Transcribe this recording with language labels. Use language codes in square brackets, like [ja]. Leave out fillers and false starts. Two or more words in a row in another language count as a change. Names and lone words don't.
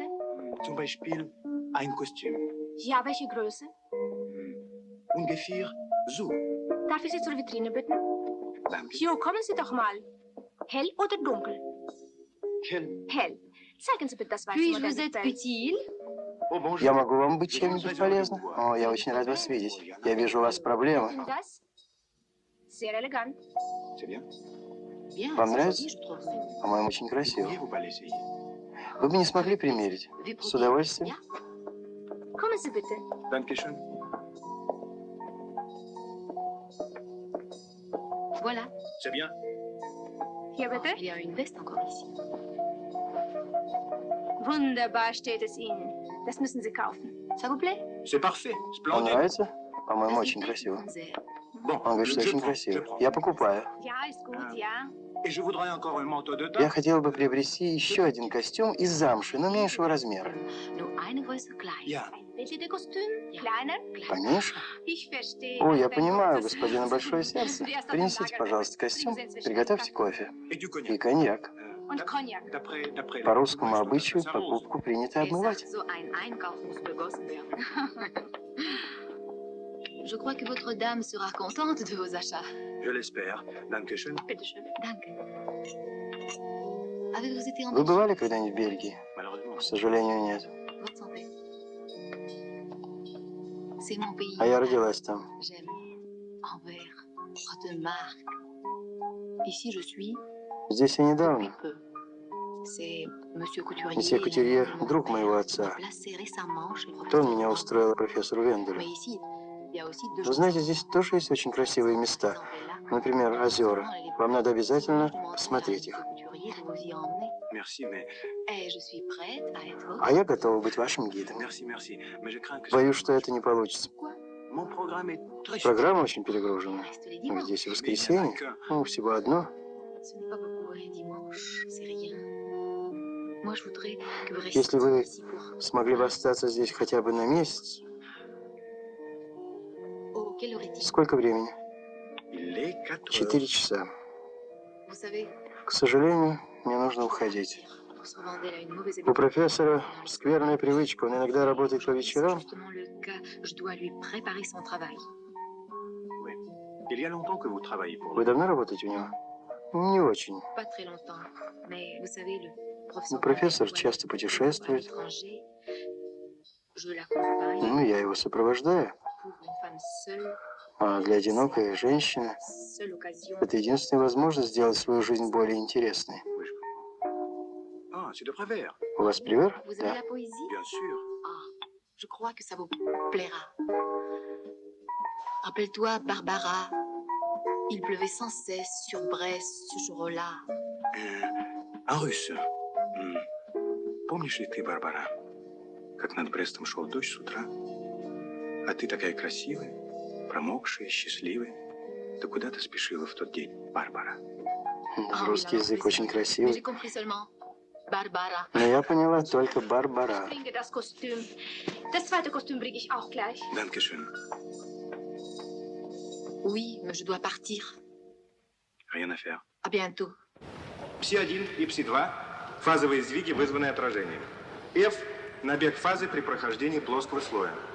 [de] Zum Beispiel ein Kostüm. Ja, welche Größe? Ungefähr so. Darf ich Sie zur Vitrine bitten? Danke. Jo, kommen Sie doch mal. Hell oder dunkel? Hell. Hell. Zeigen Sie bitte das weiße [fr] Puis-je [de] Modell. [fr] vous être utile? [ru] Я могу вам быть чем-нибудь полезным? О, я очень рад вас видеть. Я вижу, у вас проблемы. [de] Das? Sehr elegant. [fr] C'est bien. [ru] Вам нравится? По-моему, очень красиво. Вы бы не смогли примерить? С удовольствием. [de] Kommen Sie bitte. Dankeschön. [fr] Voilà. C'est bien. [de] Hier bitte. [fr] Il y a une veste encore ici. [de] Wunderbar steht es Ihnen. Das müssen Sie kaufen. [fr] Ça vous plaît? C'est parfait. [ru] Вам [fr] Splendide. [ru] нравится? По-моему, очень красиво. Он говорит, что очень красиво. Я покупаю. [de] Ja, ist gut, ja. [fr] Et je voudrais encore un manteau de [ru] Я [fr] teint. [ru] хотел бы приобрести еще один костюм из замши, но меньшего размера. [de] Nur eine Größe klein. Ja. Ein Kostüm? Kleiner? [ru] Поменьше? [de] Ich verstehe. [ru] О, я [de] Ein [ru] понимаю, [de] großes [ru] господина [de] Herz. [ru] Большое Сердце. Принесите, пожалуйста, костюм, приготовьте кофе [fr] Et du cognac. [ru] и коньяк. [de] Und Cognac. [fr] D'après [ru] По русскому обычаю покупку принято обмывать. [de] So ein Einkauf muss begossen werden. [fr] Je crois que votre dame sera contente de vos achats. Je l'espère. [de] Dankeschön. Bitte schön. Danke. [fr] Avez-vous été en [ru] Вы [fr] Belgique? [ru] бывали когда-нибудь в Бельгии? [fr] Malheureusement. [ru] К сожалению, нет. [fr] Votre santé. C'est mon pays. [ru] А я родилась там. [fr] J'aime Anvers, Rotenmark. Ici, je suis [ru] Здесь я недавно. [fr] peu. C'est Monsieur Couturier. [ru] Месье Кутюрье, друг моего отца. [fr] Placé récemment chez le [ru] То он [fr] professeur. [ru] меня устроил профессору Венделю. [fr] Mais ici, il y a aussi deux [ru] Вы знаете, здесь тоже есть очень красивые места. Например, озера. Вам надо обязательно посмотреть их. [fr] Couturier de vous y emmener. Merci, mais... Et je suis prête à être votre... [ru] А я готова быть вашим гидом. [fr] Merci. Mais je crains que... [ru] Боюсь, что это не получится. [fr] Mon programme est très... [ru] Программа очень перегружена. [fr] Reste les dimanches. [ru] Здесь и воскресенье. Ну, всего одно. [fr] Ce n'est pas beaucoup, un dimanche, c'est rien. Moi, je voudrais que vous restiez [ru] Если вы [fr] ici pour... [ru] смогли бы остаться здесь хотя бы на месяц, [fr] Oh, quelle heure est-il? [ru] сколько времени? [fr] Il est 4 [ru] 4 часа. [fr] Vous savez, [ru] К сожалению, мне нужно уходить. [fr] professeur Vandel a une mauvaise [ru] У профессора скверная привычка. Он иногда работает по вечерам. [fr] Justement, le cas, je dois lui préparer son travail. Il y a longtemps que vous travaillez pour [ru] Вы [fr] lui. [ru] давно работаете у него? Не очень. [fr] Pas très longtemps, mais vous savez, le [ru] Ну, [fr] professeur [ru] профессор [fr] Vandel [ru] часто [fr] voyage à [ru] путешествует. [fr] l'étranger. Je l'accompagne [ru] Ну, я его сопровождаю. [fr] pour une femme seule, [ru] А для одинокой женщины [fr] seule occasion. [ru] это единственная возможность сделать свою жизнь более интересной. [fr] Ah, Non, c'est de Prévert. [ru] У вас привер? [fr] Vous aimez la poésie? Bien sûr. Je crois que ça vous plaira. Rappelle-toi, Barbara. Il pleuvait sans cesse sur Brest ce jour-là. En руsse. [ru] Помнишь ли ты, Барбара, как над Брестом шел дождь с утра? А ты такая красивая, промокшая, счастливая. Ты куда ты спешила в тот день, Барбара? Русский язык очень [fr] Mais [ru] красивый. [fr] j'ai compris seulement Barbara. [ru] Но я поняла только Барбара. [de] Bringe das Kostüm. Das zweite Kostüm bringe ich auch gleich. Dankeschön. [fr] Oui, mais je dois partir. Rien à faire. À bientôt. [ru] Пси-1 и Пси-2 – фазовые сдвиги, вызванные отражением. F – набег фазы при прохождении плоского слоя.